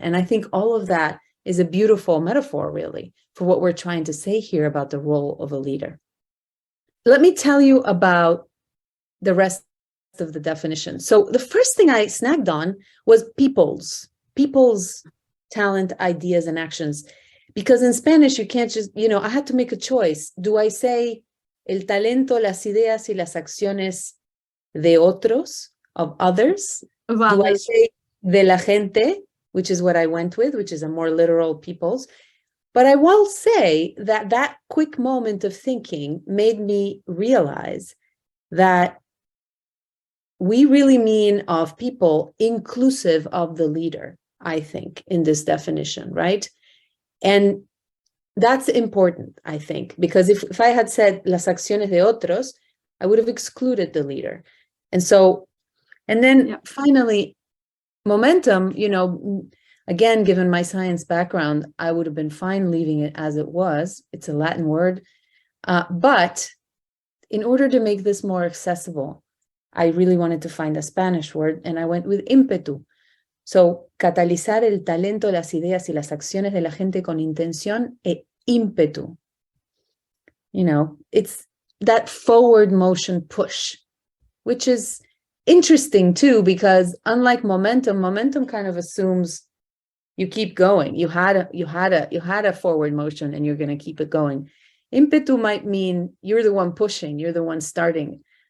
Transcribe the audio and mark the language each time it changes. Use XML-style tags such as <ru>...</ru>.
<en>And I think all of that is a beautiful metaphor, really, for what we're trying to say here about the role of a leader. Let me tell you about the rest of the definition. So the first thing I snagged on was people's talent, ideas, and actions. Because in Spanish, you can't just, I had to make a choice. Do I say</en> <es>el talento, las ideas y las acciones de otros,</es> <en>of others? Do I say</en> <es>de la gente,</es> <en>which is what I went with, which is a more literal people's? But I will say that that quick moment of thinking made me realize that we really mean of people inclusive of the leader, I think, in this definition, right? And that's important, I think, because if I had said</en> <es>las acciones de otros,</es> <en>I would have excluded the leader. And then finally, momentum, again, given my science background, I would have been fine leaving it as it was. It's a Latin word. But in order to make this more accessible, I really wanted to find a Spanish word, and I went with ímpetu.</en> <es>So, catalizar el talento, las ideas y las acciones de la gente con intención e ímpetu.</es> <en>It's that forward motion push, which is interesting too, because unlike momentum kind of assumes you keep going. You had a forward motion and you're going to keep it going. Impetu might mean you're the one pushing, you're the one starting.</en>